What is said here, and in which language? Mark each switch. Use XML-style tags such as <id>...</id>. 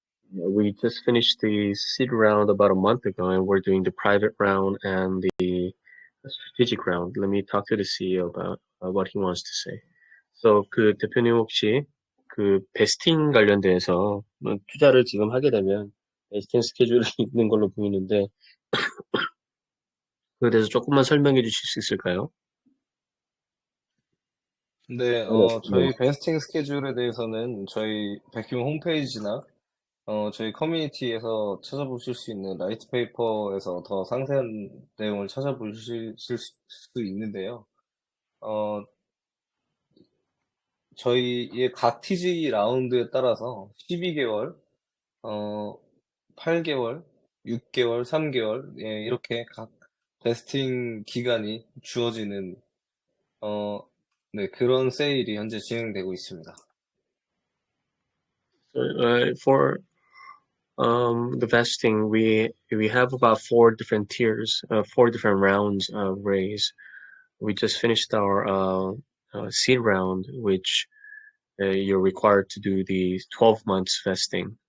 <en>We just finished the seed round about a month ago, and we're doing the private round and the strategic round. Let me talk to the CEO about what he wants to say.</en> <ko>So 그 대표님 혹시 그 베스팅 관련돼서 투자를 지금 하게 되면 베스팅 스케줄이 있는 걸로 보이는데 그에 대해서 조금만 설명해 주실 수 있을까요? 네, 네. 저희 베스팅 스케줄에 대해서는 저희 백큐 홈페이지나 저희 커뮤니티에서 찾아보실 수 있는 라이트 페이퍼에서 더 상세한 내용을 찾아보실 수 있는데요. 저희의 각 TG 라운드에 따라서 12개월, 8개월, 6개월, 3개월, 예, 이렇게 각 베스팅 기간이 주어지는, 네, 그런 세일이 현재 진행되고 있습니다.</ko> <en>For the vesting, we have about 4 different tiers, 4 different rounds of raise. We just finished our seed round, which you're required to do the 12 months vesting.</en>